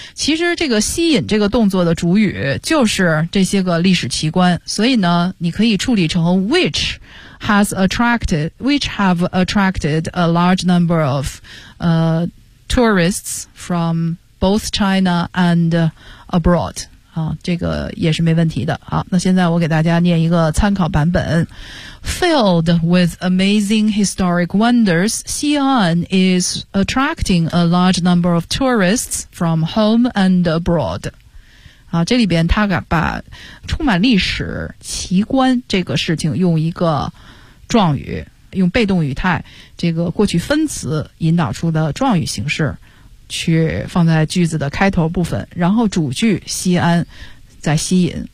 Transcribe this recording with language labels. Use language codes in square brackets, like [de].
[zh] 其实这个吸引这个动作的主语就是这些个历史奇观，所以呢，你可以处理成 [en] which have attracted a large number of tourists from both China and abroad. [zh] 啊，这个也是没问题的。好，那现在我给大家念一个参考版本。 [en] Filled with amazing historic wonders, Xi'an is attracting a large number of tourists from home and abroad. [zh] 啊，这里边他把充满历史奇观这个事情用一个状语，用被动语态，这个过去分词引导出的状语形式。去放在句子的开头部分，然后主句西安在吸引。